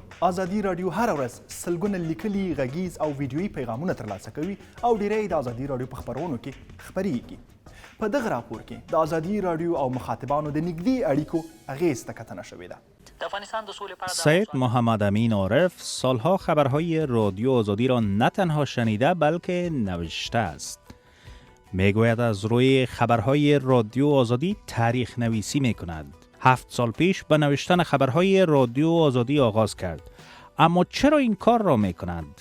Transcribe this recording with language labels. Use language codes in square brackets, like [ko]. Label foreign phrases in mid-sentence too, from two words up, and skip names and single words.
[ps] آزادي راډیو هره ورځ سلګونه لیکلي، غږیز او ویډیویي پیغامونه ترلاسه کوي او ډیری د آزادي راډیو په خپرونو کې خپریږي. په دغه راپور کې د آزادي راډیو او مخاطبانو د نږدې اړیکو اغیز ته کتنه شوې ده. [fa] سید محمد امین عارف سالها خبرهای رادیو آزادی را نه تنها شنیده بلکه نوشته است. میگوید از روی خبرهای رادیو آزادی تاریخ نویسی می کند. 7 سال پیش به نوشتن خبرهای رادیو آزادی آغاز کرد. اما چرا این کار را می کند؟